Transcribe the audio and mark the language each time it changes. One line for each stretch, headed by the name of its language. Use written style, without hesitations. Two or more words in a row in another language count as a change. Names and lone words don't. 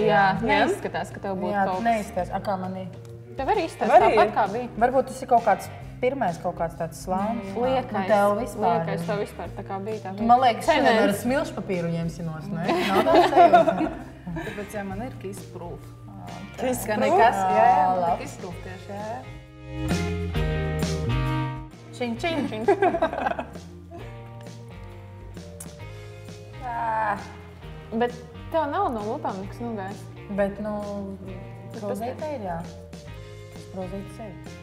Latvian: Jā, neizskatās, ka tev būtu Jā, kaut kas. neizskatās. Kā man ir? Tev arī izskatās tāpat, kā bija. Varbūt tas ir kaut kāds pirmais kaut kāds tāds slānis. Liekais. Tev vispār. Liekais tev vispār tā kā bija. Tā bija. Man liekas, šodien ar smilšpapīru ņemsinos, ne? Nav tāds sajūta. Tāpēc, ja man ir
English: kiss proof.
Latvian: Kiss Ka proof? nekas, jā, man labi. ir
English: kiss proof
Latvian: tieši, jā. Čiņ, čiņ. Bet tev nav no lūpām nekas nogājis. Bet, nu, prozīte ir, jā. Prozītes ir.